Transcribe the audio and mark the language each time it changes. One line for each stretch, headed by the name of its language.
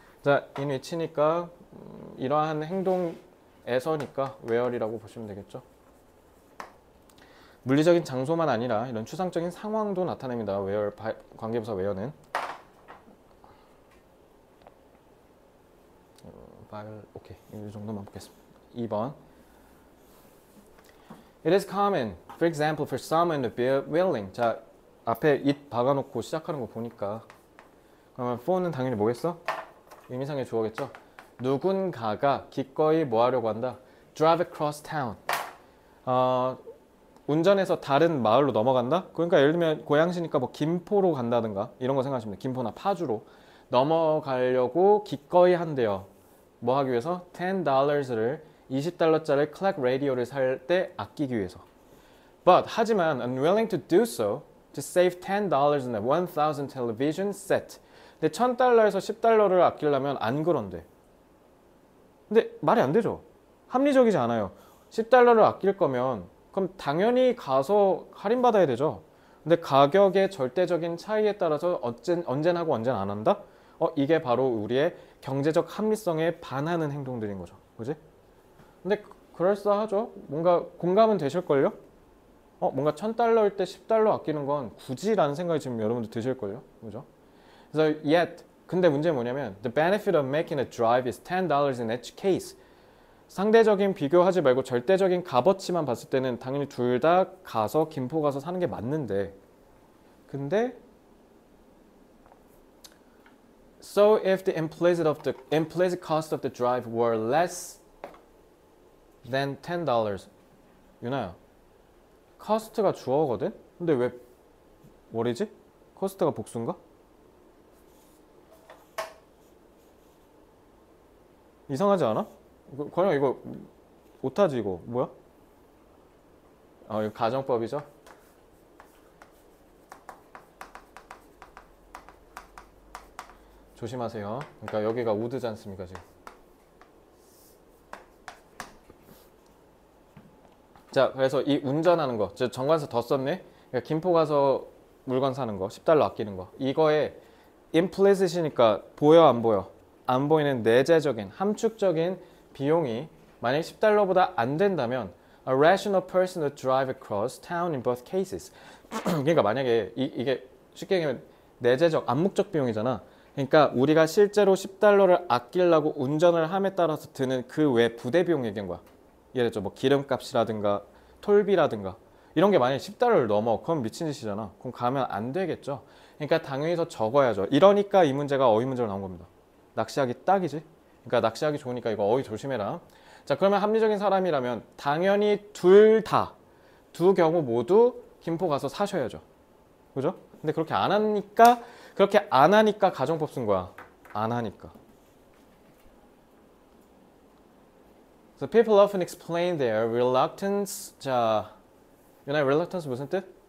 Korean: 자, in which니까 이러한 행동에서니까 where이라고 보시면 되겠죠. 물리적인 장소만 아니라 이런 추상적인 상황도 나타냅니다. where, 관계부사 where는. 오케이, 이 정도만 보겠습니다. 2번.
English: It is common, for example, for someone to be willing.
Korean: 자, 앞에 it 박아놓고 시작하는 거 보니까 그러면 for는 당연히 뭐겠어? 의미상의 주어겠죠? 누군가가 기꺼이 뭐 하려고 한다?
English: Drive across town.
Korean: 운전해서 다른 마을로 넘어간다? 그러니까 예를 들면 고양시니까 뭐 김포로 간다든가 이런 거 생각하시면 돼요. 김포나 파주로 넘어가려고 기꺼이 한대요. 뭐 하기 위해서? $10를 20달러짜리 클락 라디오를 살 때 아끼기 위해서.
English: But
Korean: 하지만
English: unwilling to do so to save $10 in a 1000 television set.
Korean: 근데 $1000에서 10달러를 아끼려면 안 그런데. 근데 말이 안 되죠. 합리적이지 않아요. 10달러를 아낄 거면 그럼 당연히 가서 할인받아야 되죠. 근데 가격의 절대적인 차이에 따라서 언제나 하고 언제나 안 한다? 이게 바로 우리의 경제적 합리성에 반하는 행동들인 거죠. 그지? 근데 그럴싸하죠. 뭔가 공감은 되실걸요? 뭔가 $1000일 때 10달러 아끼는 건 굳이라는 생각이 지금 여러분들 드실걸요? 그죠? 그래서
English: yet,
Korean: 근데 문제는 뭐냐면
English: the benefit of making a drive is $10 in each case.
Korean: 상대적인 비교하지 말고 절대적인 값어치만 봤을 때는 당연히 둘 다 가서 김포 가서 사는 게 맞는데 근데
English: So if the implicit cost of the drive were less than $10
Korean: 유나야 cost가 주어거든? 근데 왜 뭐래지? cost가 복수인가? 이상하지 않아? 그냥 이거 못하지 이거 뭐야? 이거 가정법이죠? 조심하세요. 그러니까 여기가 우드지 않습니까 지금? 자, 그래서 이 운전하는 거, 정관사 더 썼네. 그러니까 김포 가서 물건 사는 거, 10달러 아끼는 거. 이거에 implicit이니까 보여 안 보여? 안 보이는 내재적인, 함축적인 비용이 만약 10달러보다 안 된다면
English: a rational person would drive across town in both cases.
Korean: 그러니까 만약에 이게 쉽게 얘기하면 내재적, 암묵적 비용이잖아. 그러니까 우리가 실제로 10달러를 아끼려고 운전을 함에 따라서 드는 그 외 부대 비용 얘기한 거야. 예를 들어 뭐 기름값이라든가 톨비라든가 이런 게 만약에 10달러를 넘어. 그럼 미친 짓이잖아. 그럼 가면 안 되겠죠. 그러니까 당연히 더 적어야죠. 이러니까 이 문제가 어휘 문제로 나온 겁니다. 낚시하기 딱이지. 그러니까 낚시하기 좋으니까 이거 어휘 조심해라. 자, 그러면 합리적인 사람이라면 당연히 둘 다, 두 경우 모두 김포 가서 사셔야죠. 그죠? 근데 그렇게 안 하니까 가정법 쓴 거야. 안 하니까.
English: So people often explain their reluctance.
Korean: 자, 유나 reluctance 무슨 뜻?